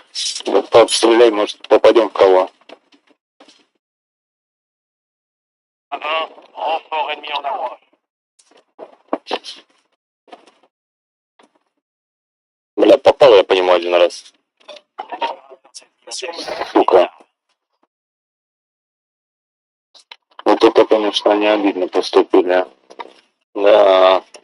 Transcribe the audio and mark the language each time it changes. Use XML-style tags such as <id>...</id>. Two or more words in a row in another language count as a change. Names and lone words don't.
<ru>Вот постреляй, может, попадем в кого.</ru> <fr>A1, renfort ennemi en approche.</fr> <ru>Бля, попал я по нему один раз. Сука. Вот это, конечно, они обидно поступили. Да.</ru>